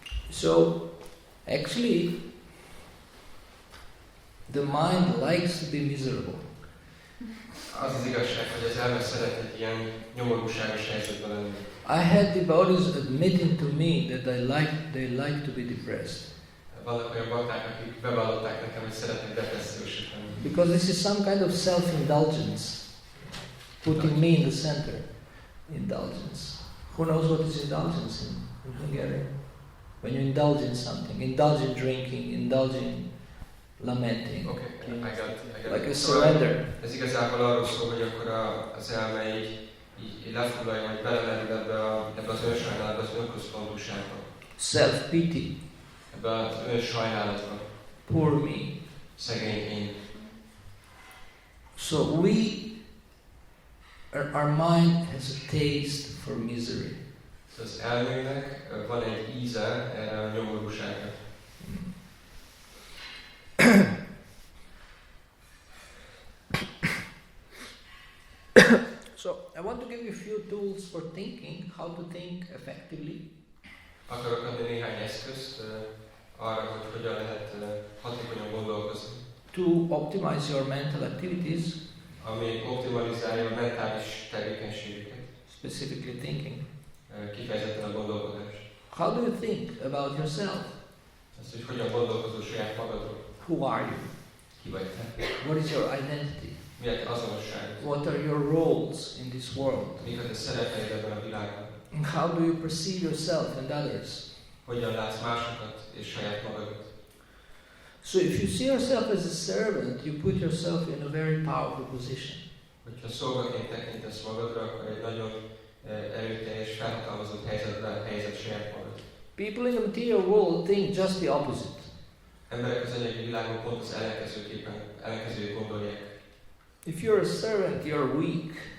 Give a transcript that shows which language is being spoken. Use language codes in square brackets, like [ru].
[en] So, actually, the mind likes to be miserable. [hu] Az az igazság, hogy az elme szeret egy ilyen nyomorúságos helyzetben lenni. [en] I had devotees admitting to me that they like to be depressed. [hu] Vannak olyan bakták, akik bevallották nekem, hogy szeretnek depressziósok lenni. [en] Because this is some kind of self-indulgence, putting me in the center. Indulgence. Who knows what is indulgence in Hungarian? When you indulge in something, indulge in drinking, indulge in lamenting. Okay, I got like it. a surrender. [hu] Ez igazából arról szól, hogy akkor az elme így lefoglalja, hogy belemerül ebbe az önsajnálatba, az önközpontúságba. [en] Self-pity. [hu] Ebbe az önsajnálatba. [en] Poor me. [hu] Szegény én. [en] So our mind has a taste for misery. [hu] Az elmének van egy íze erre a nyomorúságra. [en] So I want to give you a few tools for thinking, how to think effectively. [hu] Akarok adni néhány eszközt arra, hogy hogyan lehet hatékonyan gondolkozni. [en] To optimize your mental activities. [hu] Ami optimalizálja a mentális tevékenységeket. [en] Specifically thinking. [hu] Kifejezetten a gondolkodás. [en] How do you think about yourself? [hu] Azt, hogy hogyan gondolkozol saját magadról. [en] Who are you? [hu] Ki vagy te? [en] What is your identity? [hu] Mi a te azonosságod? [en] What are your roles in this world? [hu] Mik a te szerepeid ebben a világban? [en] And how do you perceive yourself and others? [hu] Hogyan látsz másokat és saját magadat? [en] So if you see yourself as a servant, you put yourself in a very powerful position. [hu] Hogyha szolgaként tekintesz magadra, akkor egy nagyon erőteljes, felhatalmazott helyzetben helyezed saját magad. [en] People in the material world think just the opposite. [hu] Emberek az anyagi világon pont az ellenkezőjét gondolják. [en] If you're a servant, you're weak.